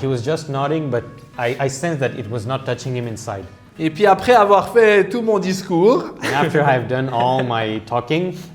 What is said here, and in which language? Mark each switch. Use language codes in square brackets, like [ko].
[en] he was just nodding, but I sensed that it was not touching him inside. [fr] Et puis après avoir fait tout mon discours, [en] And after I've done all my talking,